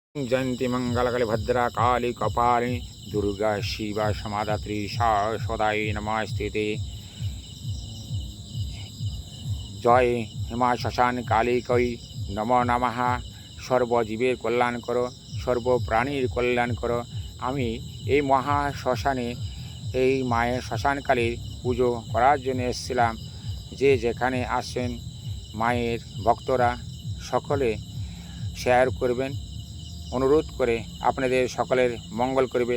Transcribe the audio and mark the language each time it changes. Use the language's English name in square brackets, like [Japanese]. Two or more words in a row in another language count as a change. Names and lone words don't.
[Sanskrit] जयंती मंगलकले भद्रा काली कपालिनी दुर्गा शिवा समाधात्री सदाई नमस्ते। जय हेमा श्मशान काली कई नमो नमः। [Bangla] সর্বজীবের কল্যাণ করো, সর্বপ্রাণীর কল্যাণ করো। আমি এই মহা শ্মশানে এই মায়ের শ্মশানকালীর পুজো করার জন্য এসেছিলাম। যে যেখানে আসেন মায়ের ভক্তরা সকলে শেয়ার করবেন, অনুরোধ করে আপনাদের সকলের মঙ্গল করবে।